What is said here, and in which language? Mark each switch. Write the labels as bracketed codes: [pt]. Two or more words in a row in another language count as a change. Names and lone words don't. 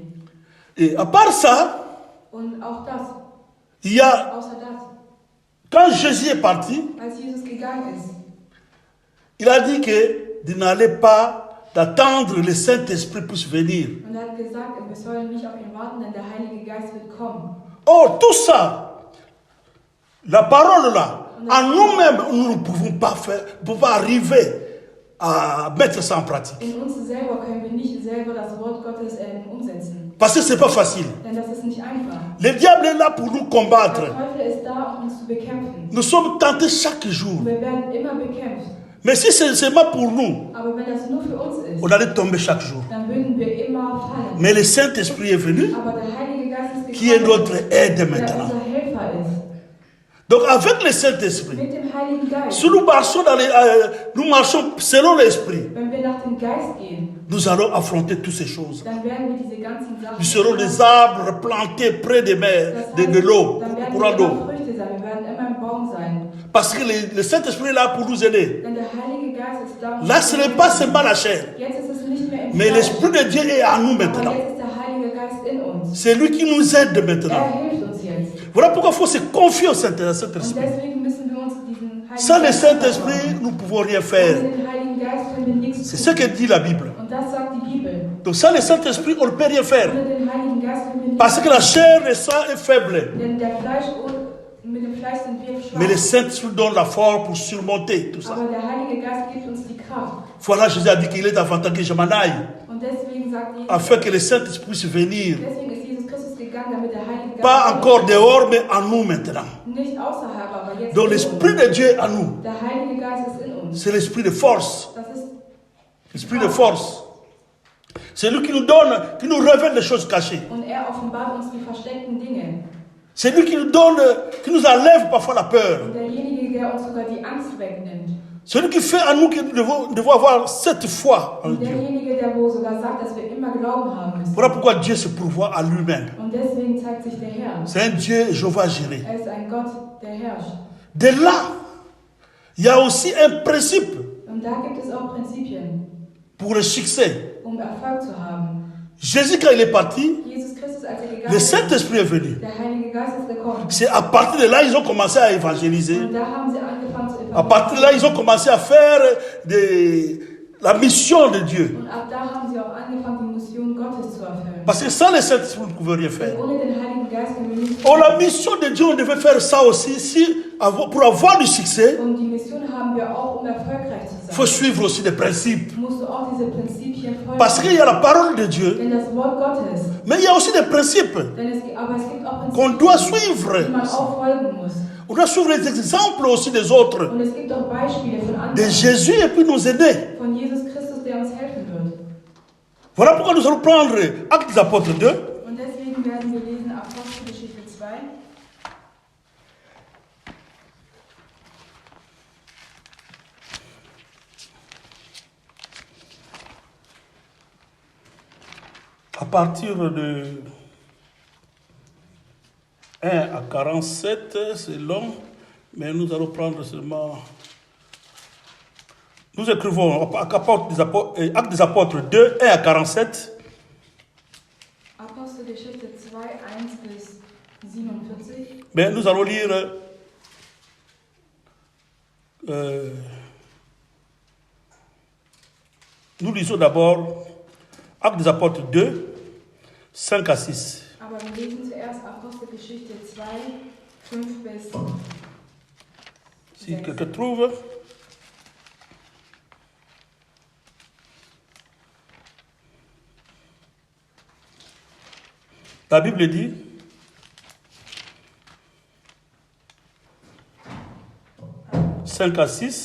[fr] Et à part ça, [de] Und auch das, [fr] il y a, [de] außer das, [fr] quand Jésus est parti, [de] als Jesus gegangen ist, [fr] il a dit que de n'aller pas d'attendre le Saint-Esprit puisse venir. [de] und er hat gesagt, wir sollen nicht auf ihn warten, denn der Heilige Geist wird kommen. [fr] Or, tout ça, la parole là, en nous-mêmes, nous ne pouvons pas faire, ne pouvons pas arriver à mettre ça en pratique. [de] In uns selber können wir nicht selber das Wort Gottes umsetzen. [fr] Parce que ce n'est pas facile. [de] Denn das ist nicht einfach. [fr] Le diable est là pour nous combattre. [de] Der Teufel ist da, um uns zu bekämpfen. [fr] Nous sommes tentés chaque jour. [de] Und wir werden immer bekämpft. [fr] Mais si c'est seulement pour nous, [de] Aber wenn das nur für uns ist, [fr] on allait tomber chaque jour. [de] dann würden wir immer fallen. [fr] Mais le Saint-Esprit est venu, [de] Aber der Heilige Geist ist [fr] qui est [de] gekommen, [fr] notre aide [de] der [fr] maintenant. [de] unser Helfer ist. [fr] Donc avec le Saint-Esprit, [de] Mit dem Heiligen Geist, [fr] si nous marchons, nous marchons selon l'Esprit, [de] wenn wir nach dem Geist gehen, [fr] nous allons affronter toutes ces choses. [de] dann werden wir diese ganzen Sachen. [fr] Nous serons des arbres plantés près des mers, [de] Das heißt, [fr] de l'eau, [de] dann werden [fr] courant [de] wir [fr] d'eau. [de] immer Früchte sein, wir werden immer ein Baum sein. [fr] Parce que le Saint-Esprit est là pour nous aider. [de] Denn der Heilige Geist ist da. [fr] Là, ce n'est pas seulement la chair, [de] Jetzt ist es nicht mehr im [fr] mais [de] Fleisch, [fr] l'Esprit de Dieu est en nous [de] aber [fr] maintenant. [de] jetzt ist der Heilige Geist in uns. [fr] C'est lui qui nous aide maintenant. [de] Er hilft uns jetzt. [fr] Voilà pourquoi il faut se confier au Saint-Esprit. [de] Und deswegen müssen wir uns diesen Heiligen [fr] Sans le [de] Geist [fr] Saint-Esprit, [de] vertrauen. [fr] nous ne pouvons rien [de] Ohne [fr] faire. [de] den Heiligen Geist können wir nichts [fr] C'est [de] tun. [fr] ce que dit la Bible. [de] Und das sagt die Bibel. [fr] Donc sans le Saint-Esprit, on ne peut rien faire. [de] Ohne den Heiligen Geist können wir nichts [fr] Parce que la chair, le sang est faible. [de] Denn mit dem Fleisch sind wir schwach. [fr] Mais le Saint-Esprit donne la force pour surmonter tout ça. [de] Aber der Heilige Geist gibt uns die Kraft. [fr] Voilà, Jésus a dit qu'il est avantageux que je m'en aille. [de] Und deswegen sagt Jesus, [fr] Afin que le Saint-Esprit puisse venir. [de] deswegen ist Jesus Christus gegangen, damit der Heilige Geist [fr] Pas encore dehors, mais en nous maintenant. [de] nicht außerhalb, aber jetzt [fr] Donc [de] in [fr] l'Esprit [de] uns. [fr] de Dieu est en nous. [de] Der Heilige Geist ist in uns. [fr] C'est l'Esprit de force. [de] Das ist [fr] L'Esprit de force. C'est lui qui nous donne, qui nous révèle les choses cachées. [de] und er offenbart uns die versteckten Dinge. [fr] C'est lui qui nous donne, qui nous enlève parfois la peur. [de] Und derjenige, der uns sogar die Angst wegnimmt. [fr] Celui qui fait en nous que nous devons avoir cette foi en [de] Und [fr] Dieu. [de] derjenige, der wo sogar sagt, dass wir immer Glauben haben müssen. [fr] Voilà pourquoi Dieu se pourvoit à lui-même. [de] Und deswegen zeigt sich der Herr. [fr] C'est un Dieu, Jéhovah Jireh. [de] Er ist ein Gott, der herrscht. [fr] De là, il y a aussi un principe [de] Und da gibt es auch Prinzipien, [fr] pour le succès. [de] Erfolg zu haben. [fr] Jésus, quand il est parti, [de] Jesus Christus, als gegangen [fr] le [de] ist, [fr] Saint-Esprit est venu. [de] der Heilige Geist ist gekommen. [fr] C'est à partir de là ils ont commencé à évangéliser. [de] Und da haben sie angefangen zu [fr] À partir de là, ils ont commencé à faire la mission de Dieu. [de] Und ab da haben sie auch angefangen, die Mission Gottes zu erfüllen. [fr] Parce que sans le Saint-Esprit, on ne pouvait rien faire. [de] Denn ohne den Heiligen Geist können wir nichts [fr] Oh, la [de] tun. [fr] mission de Dieu, on devait faire ça aussi. Pour avoir du succès, [de] Und die Mission haben wir auch, um erfolgreich zu [fr] il faut [de] sein. [fr] suivre aussi des principes. [de] Musst du auch diese Prinzipien [fr] Parce qu'il y a la parole de Dieu, [de] Denn das Wort Gottes. [fr] mais il y a aussi des principes [de] Aber es gibt auch [fr] qu'on [de] Prinzipien, [fr] doit suivre. [de] die man auch folgen muss. [fr] On doit suivre les exemples aussi des autres, [de] Und es gibt auch Beispiele von [fr] de [de] anderen, [fr] Jésus, et puis nous aider. [de] von Jesus Christus, der uns helfen wird. [fr] Voilà pourquoi nous allons prendre Actes des Apôtres 2, [de] Und deswegen werden wir lesen Apostelgeschichte 2. [fr] à partir de 1 à 47, c'est long, mais nous allons prendre seulement... Nous écrivons Actes des Apôtres 2, 1 à 47. [de] Apostelgeschichte 2, 1 bis 47. [fr] Mais nous allons lire nous lisons d'abord Actes des Apôtres 2, 5 à 6. [de] Aber wir lesen zuerst Apostelgeschichte 2, 5 bis [fr] Si [de] 6. [fr] quelqu'un trouve. La Bible dit, « 5 à 6,